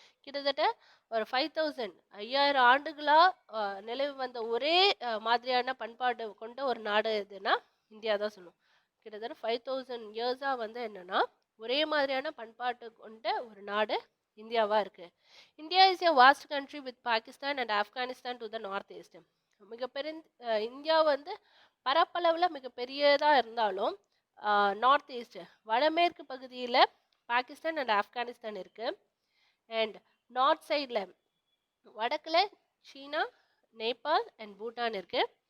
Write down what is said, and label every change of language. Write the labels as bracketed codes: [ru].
[ta] கிட்டத்தட்ட ஒரு 5000 ஆண்டுகளாக நிலவு வந்த ஒரே மாதிரியான பண்பாடு கொண்ட ஒரு நாடு எதுனா இந்தியா தான் சொல்லுவோம். கிட்டத்தட்ட 5000 இயர்ஸாக வந்து என்னென்னா ஒரே மாதிரியான பண்பாட்டு கொண்ட ஒரு நாடு இந்தியாவா இருக்கு. [en] India is a vast country with Pakistan and Afghanistan to the north east. [ta] மிகப்பெரிய இந்தியா வந்து பரப்பளவில் மிகப்பெரியதா இருந்தாலும் நார்த் ஈஸ்ட் வடமேற்கு பகுதியில் பாகிஸ்தான் அண்ட் ஆப்கானிஸ்தான் இருக்கு. அண்ட் நார்த் சைடில் வடக்கில் சீனா, நேபாள் அண்ட் பூட்டான் இருக்கு.